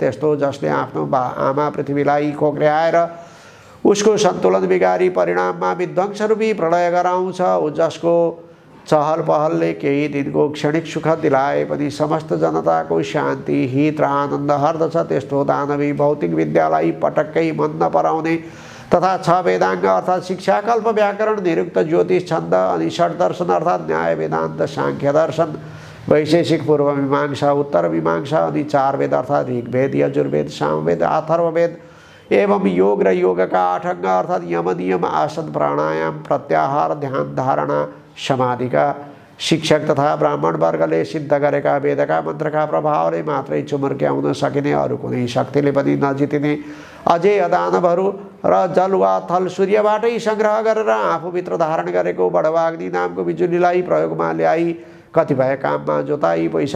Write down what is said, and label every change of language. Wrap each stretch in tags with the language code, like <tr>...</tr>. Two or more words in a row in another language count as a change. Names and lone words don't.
<ne>त्यस्तो जसले आफ्नो आमा पृथ्वीलाई खोक्र्याएर उसको सन्तुलन बिगारी परिणाममा विध्वंसरूपी प्रलय गराउँछ, जसको चहल पहलले केही दिनको क्षणिक सुख दिलाए पनि समस्त जनताको शान्ति, हित र आनन्द हर्दछ। त्यस्तो दानवी भौतिक विद्यालाई पटक्कै मन नपराउने तथा 6 वेदांग अर्थात् शिक्षा, कल्प, व्याकरण, निरुक्त, ज्योतिष, छन्द अनि षड्दर्शन अर्थात् न्याय, वेदान्त, सांख्य दर्शन, वैशेषिक, पूर्व मीमांसा, उत्तर मीमांसा अनि 4 वेद अर्थात् ऋग्वेद, यजुर्वेद, सामवेद, अथर्ववेद एवं योग र योगका 8 अङ्ग अर्थात् यम, नियम, आसन, प्राणायाम, प्रत्याहार, ध्यान, धारणा, समाधिका शिक्षक तथा ब्राह्मण वर्गले सिद्ध गरेका वेदका मन्त्रका प्रभावले मात्रै चुमर्क्याउन सकिने, अरू कुनै शक्तिले पनि नजितिने अझै दानवहरू र जल वा थल सूर्यबाटै सङ्ग्रह गरेर आफूभित्र धारण गरेको बडवाग्नि नामको बिजुलीलाई प्रयोगमा ल्याई कतिपय काममा जोताई पैसा</ne>